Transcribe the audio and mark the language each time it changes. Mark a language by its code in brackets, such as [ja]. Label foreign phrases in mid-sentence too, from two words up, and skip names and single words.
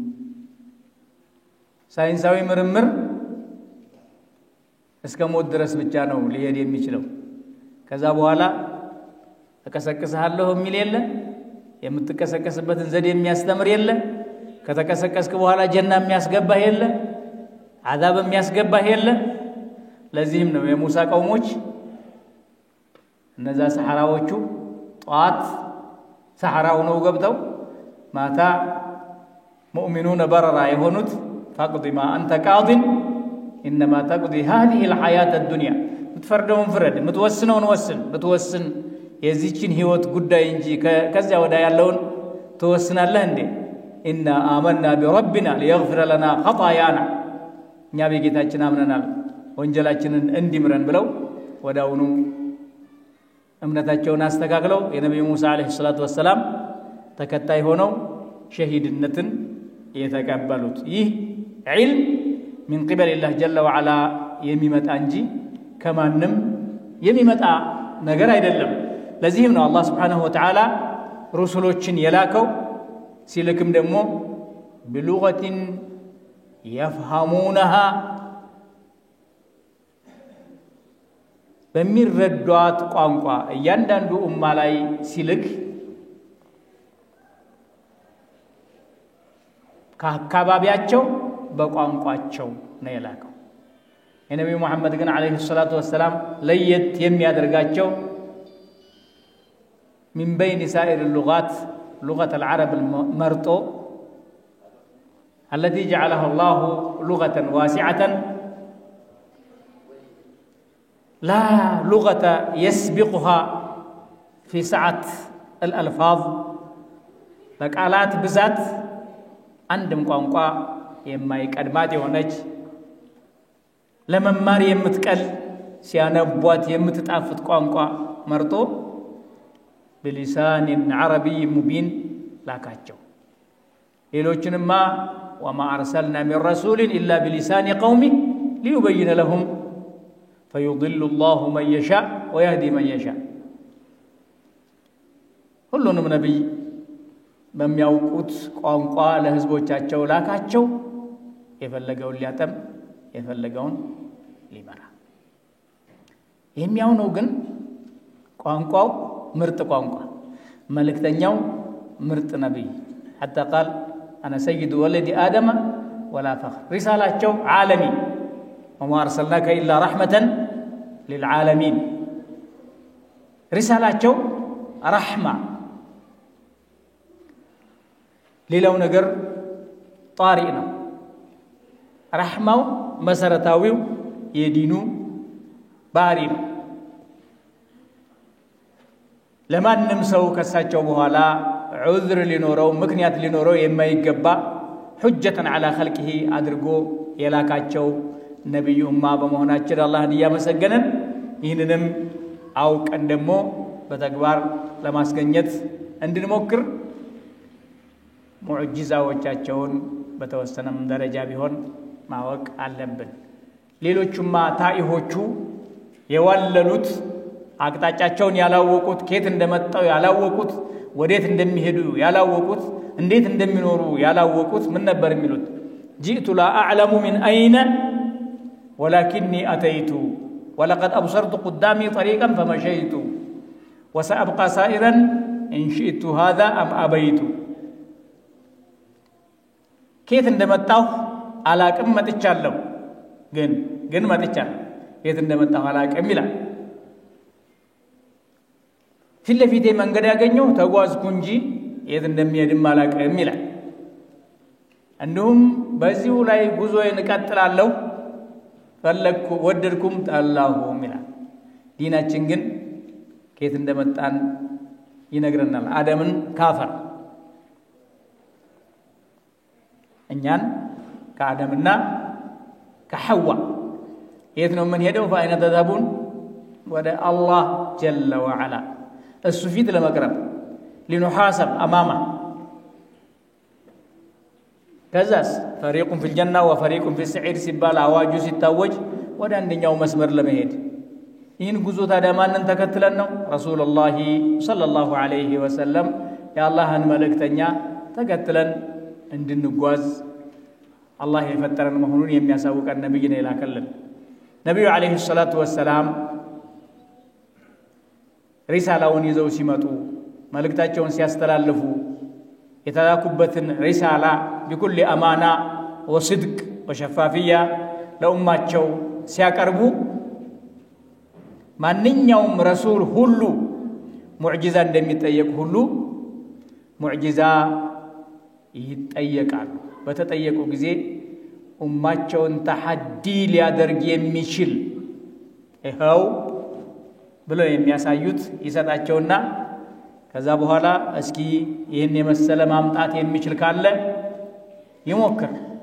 [am] ሳይንሳዊ ምርምር እስከ ሞት ድረስ ብቻ ነው ሊሄድ የሚችለው ከዛ በኋላ ተከሰከሰሃለሁ የሚል የለ የምትከሰከስበትን ዘዴ የሚያስተምር የለ ከተከሰከስክ በኋላ ጀና የሚያስገባህ የለ አዛብ የሚያስገባህ የለ ለዚህም ነው የሙሳ ቀውሞች እነዛ ሰሐራዎቹ ጧት ሰሐራው ነው ገብተው ማታ ሙእሚኑን በረራ የሆኑት [ar] فقد ما انت قاض انما تقضي هذه الحياه الدنيا [am] ምትፈርደውን ፍረድ ምትወስነውን ወስን ብትወስን የዚህችን ህይወት ጉዳይ እንጂ ከዚያ ወዳ ያለውን ተወስናለህ እንዴ [ar] إنا آمنا بربنا ليغفر لنا خطايانا [am] እኛ በጌታችን አምነናል ወንጀላችንን እንዲምረን ብለው ወዳውኑ እምነታቸውን አስተካክለው የነብዩ ሙሳ [ar] عليه الصلاة والسلام [am] ተከታይ ሆነው ሸሂድነትን የተቀበሉት ይህ ዒልም [ar] من قبل الله جل وعلا [am] የሚመጣ እንጂ ከማንም የሚመጣ ነገር አይደለም ለዚህም ነው አላህ [ar] سبحانه وتعالى [am] ሩሱሎችን የላከው ሲልክም ደግሞ [ar] بلغة يفهمونها [am] በሚረዷት ቋንቋ እያንዳንዱ ኡማ ላይ ሲልክ ከአካባቢያቸው በቋንቋቸው ነው የላከው የነብዩ መሐመድ ግን [ar] عليه الصلاة والسلام [am] ለየት የሚያደርጋቸው [ar] من بين سائر اللغات لغة العرب المرطو التي جعلها الله لغة واسعة لا لغة يسبقها في سعة الألفاظ لقالات بذات عندهم [am] ቋንቋ የማይቀድማት የሆነች ለመማር የምትቀል ሲያነቧት የምትጣፍጥ ቋንቋ መርጦ [ar] بلسان عربي مبين [am] ላካቸው ሌሎችንማ [ar] وما أرسلنا من رسول إلا بلسان قومه ليبين لهم فيضل الله من يشاء ويهدي من يشاء [am] ሁሉንም ነብይ በሚያውቁት ቋንቋ ለህዝቦቻቸው ላካቸው የፈለገውን ሊያጠም የፈለገውን ሊመራ የሚያውነው ግን ቋንቋው ምርጥ ቋንቋ መልእክተኛው ምርጥ ነብይ [ar] حتى قال انا سيد ولد ادم ولا فخر رسالته عالمي وما ارسلناك الا رحمه للعالمين رسالته رحمه [am] ሌላው ነገር ጣሪእ ነው ረህማው መሰረታዊው የዲኑ ባህሪ ነው ለማንም ሰው ከሳቸው በኋላ ዑዝር ሊኖረው ምክንያት ሊኖረው የማይገባ [ar] حجة على خلقه [am] አድርጎ የላካቸው ነብዩማ በመሆናቸው አላህን ያመሰገነን ይህንንም አውቀን ደግሞ በተግባር ለማስገኘት እንድንሞክር ሙዕጂዛዎቻቸውን በተወሰነም ደረጃ ቢሆን ማወቅ አለብን ሌሎቹማ ታኢሆቹ የዋለሉት አቅጣጫቸውን ያላወቁት ከየት እንደመጣው ያላወቁት ወዴት እንደሚሄዱ ያላወቁት እንዴት እንደሚኖሩ ያላወቁት ምን ነበር የሚሉት [ar] جئت لا أعلم من أين ولكني أتيت ولقد أبصرت قدامي طريقا فمشيت وسأبقى سائرا إن شئت هذا أم أبيت [am] كيف እንደመጣሁ አላቅም መጥቻለሁ ግን መጥቻለሁ የት እንደመጣሁ አላቅም ይላል ፊት ለፊቴ መንገድ ያገኘው ተጓዝኩ እንጂ የት እንደሚሄድም አላቅም ይላል እንዲሁም በዚሁ ላይ ጉዞዬን እቀጥላለሁ ፈለኩ ወደድኩም ጠላሁም ይላል ዲናችን ግን ከየት እንደመጣን ይነግረናል አደምን ካፈር እኛን ከአደምና ከሐዋ የት ነው ምን ሄደው [ar] فاين تذهبون [am] ወደ አላህ [ar] جل وعلا [am] እሱ ፊት ለመቅረብ [ar] لنحاسب امامه [am] ከዛስ [ar] فريق في الجنة وفريق في السعير [am] ሲባል አዋጁ ሲታወጅ ወደ አንደኛው መስመር ለመሄድ ይህን ጉዞ ታዲያ ማንን ተከትለን ነው [ar] رسول الله صلى الله عليه وسلم [am] የአላህን መልእክተኛ ተከትለን እንድንጓዝ አላህ የፈጠረን መሆኑን የሚያሳውቀን ነብይ ነው የላከልን ነብዩ [ar] عليه الصلاة والسلام [am] ሪሳላውን ይዘው ሲመጡ መልእክታቸውን ሲያስተላልፉ የተላኩበትን ሪሳላ [ar] بكل امانه وصدق وشفافيه [am] ለኡማቸው ሲያቀርቡ ማንኛውም ረሱል ሁሉ ሙዕጂዛ እንደሚጠየቅ ሁሉ ሙዕጂዛ ይጠየቃሉ በተጠየቁ ጊዜ ኡማቸውን ተሐዲ ሊያደርግ የሚችል ይሄው ብለው የሚያሳዩት ይሰጣቸውና ከዛ በኋላ እስኪ ይሄን የመሰለ ማምጣት የሚችል ካለ ይሞክር